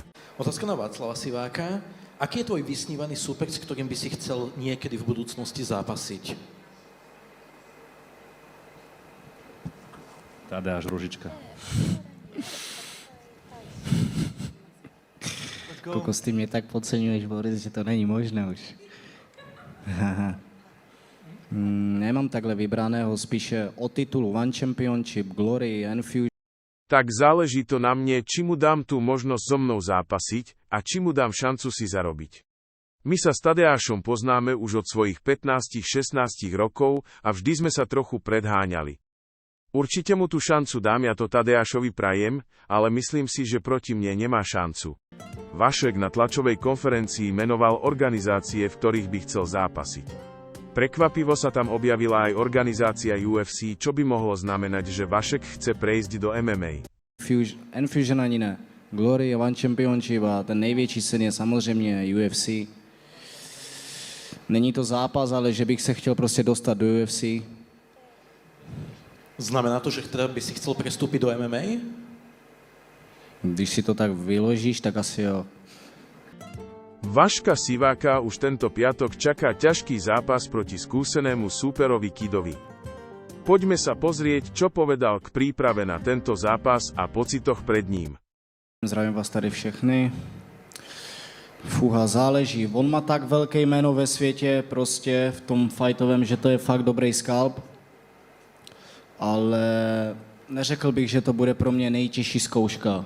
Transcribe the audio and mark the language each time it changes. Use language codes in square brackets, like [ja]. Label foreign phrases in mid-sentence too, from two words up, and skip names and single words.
[sk] Otázka na Václava Siváka. Aký je tvoj vysnívaný súper, s ktorým by si chcel niekedy v budúcnosti zápasiť? Tadeáš Ružička. Koľko s tým tak podceňuješ, Boris, že to není možné už. [cs] Nemám takhle vybraného, spíše o titulu One Championship, Glory, Enfusion. [sk] Tak záleží to na mne, či mu dám tú možnosť so mnou zápasiť a či mu dám šancu si zarobiť. My sa s Tadeášom poznáme už od svojich 15-16 rokov a vždy sme sa trochu predháňali. Určite mu tú šancu dám, ja to Tadeášovi prajem, ale myslím si, že proti mne nemá šancu. Vašek na tlačovej konferencii menoval organizácie, v ktorých by chcel zápasiť. Prekvapivo sa tam objavila aj organizácia UFC, čo by mohlo znamenať, že Vašek chce prejsť do MMA. [cs] Enfusion ani ne. Glory, One Championship a ten největší sen je samozřejmě UFC. Není to zápas, ale že bych se chtěl prostě dostat do UFC. [sk] Znamená to, že by si chcel prestúpiť do MMA? [cs] Když si to tak vyložíš, tak asi jo. [sk] Vaška Siváka už tento piatok čaká ťažký zápas proti skúsenému súperovi Kidovi. Poďme sa pozrieť, čo povedal k príprave na tento zápas a pocitoch pred ním. [cs] Zdravím vás tady všechny. Fúha, záleží. On má tak veľké jméno ve světě, prostě v tom fightovém, že to je fakt dobrý skalp. Ale neřekl bych, že to bude pro mě nejtěžší zkouška.